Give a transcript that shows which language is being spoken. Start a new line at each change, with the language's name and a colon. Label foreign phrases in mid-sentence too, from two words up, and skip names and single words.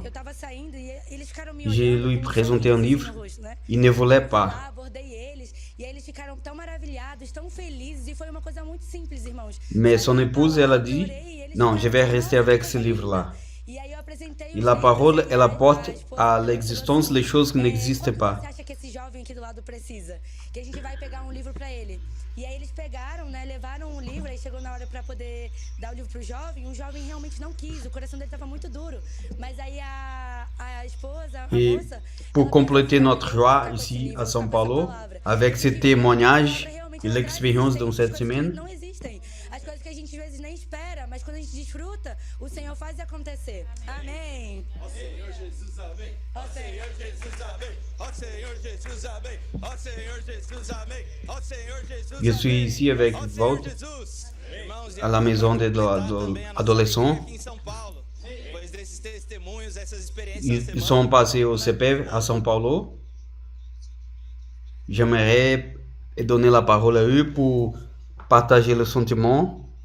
French: J'ai lui présenté un livre, il ne voulait pas. Mais son épouse, elle a dit, non, je vais rester avec ce livre-là. E la parole, elle apporte à l'existence les choses qui n'existent pas.
Portuguese: E aí eles pegaram, né, levaram o livro, aí chegou na hora para poder dar o livro pro jovem, o jovem realmente não quis, o coração dele estava muito duro. Mas aí a esposa, a moça...
French: Pour compléter notre joie ici à São Paulo, avec ce témoignage et l'expérience dans cette semaine,
Portuguese: não existem. As coisas que a gente às vezes nem espera, mas quando a gente desfruta, o Senhor faz acontecer. Amém. Ó Senhor Jesus, amém. Ó Senhor Jesus, amém. Ó Senhor Jesus, amém. Ó Senhor Jesus, amém. Ó Senhor Jesus.
French: Je suis ici avec Walt à la maison des adolescents. Ils sont passés au CPEV à São Paulo. J'aimerais donner la parole à eux pour partager le sentiment.